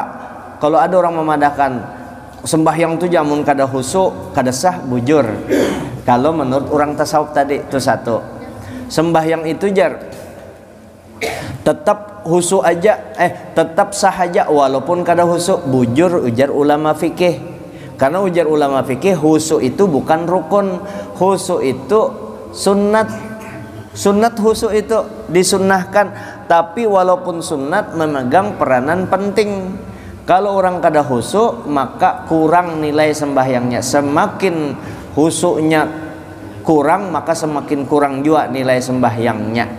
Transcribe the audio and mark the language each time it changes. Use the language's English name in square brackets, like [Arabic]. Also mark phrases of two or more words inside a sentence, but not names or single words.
[Banjar] Kalau ada orang memadahkan sembahyang itu jamun kada khusyuk, kada sah, bujur. [Indonesian] Kalau menurut orang tasawuf tadi itu satu. [Banjar] Sembahyang itu jar tetap khusyuk aja, tetap sah aja walaupun kada khusyuk, bujur ujar ulama fikih. Karena ujar ulama fikih, [Indonesian] khusyuk itu bukan rukun, khusyuk itu sunnat. Sunnat khusyuk itu disunnahkan, tapi walaupun sunnat memegang peranan penting. [Banjar] Kalau orang kada khusyuk, maka kurang nilai sembahyangnya. [Indonesian] Semakin khusyuknya kurang, maka semakin kurang juga nilai sembahyangnya.